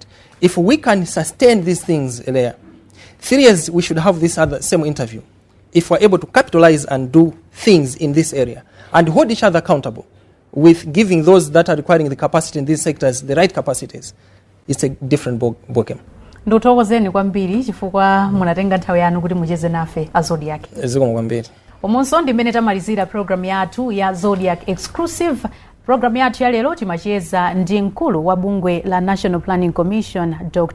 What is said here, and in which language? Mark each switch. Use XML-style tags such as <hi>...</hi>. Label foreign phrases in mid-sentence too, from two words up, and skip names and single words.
<en>If we can sustain these things there, 3 years we should have this same interview. If we're able to capitalize and do things in this area and hold each other accountable with giving those that are requiring the capacity in these sectors the right capacities, it's a different ballgame.</en> <ny>Ndothokozeni kwambiri chifukwa munatenga nthawi yanu kuti mucheze nafe a Zodiac. Zikomo kwambiri. Omonso ndimene tamalizira program yathu ya Zodiac Exclusive. Program yathu ya lero timacheza ndi mkulu wa bungwe la National Planning Commission Dr.</ny>